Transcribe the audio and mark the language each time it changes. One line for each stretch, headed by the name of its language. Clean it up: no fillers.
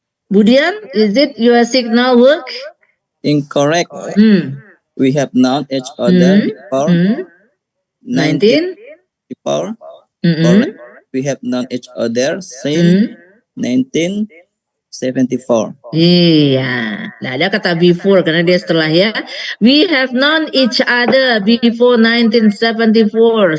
English: Budian, is it your signal work? Incorrect. We have known each other for 1954. Correct. We have known each other since 1974.
Indonesian: Iya, nah ada kata before karena dia setelah ya.
English: We have known each other before 1974.